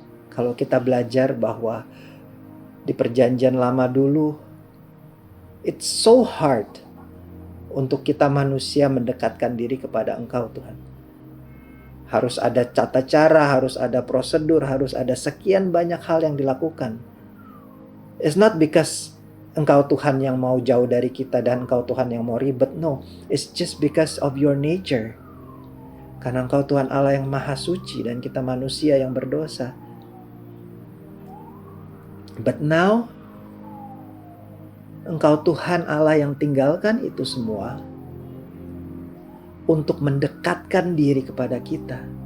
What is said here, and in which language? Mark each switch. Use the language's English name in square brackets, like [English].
[Indonesian] Kalau kita belajar bahwa di perjanjian lama dulu, [English] it's so hard [Indonesian] untuk kita manusia mendekatkan diri kepada Engkau Tuhan. Harus ada tata cara, harus ada prosedur, harus ada sekian banyak hal yang dilakukan. [English] It's not because [Indonesian] Engkau Tuhan yang mau jauh dari kita dan Engkau Tuhan yang mau ribet. [English] No, it's just because of your nature. [Indonesian] Karena Engkau Tuhan Allah yang maha suci dan kita manusia yang berdosa. [English] But now, [Indonesian] Engkau Tuhan Allah yang tinggalkan itu semua untuk mendekatkan diri kepada kita.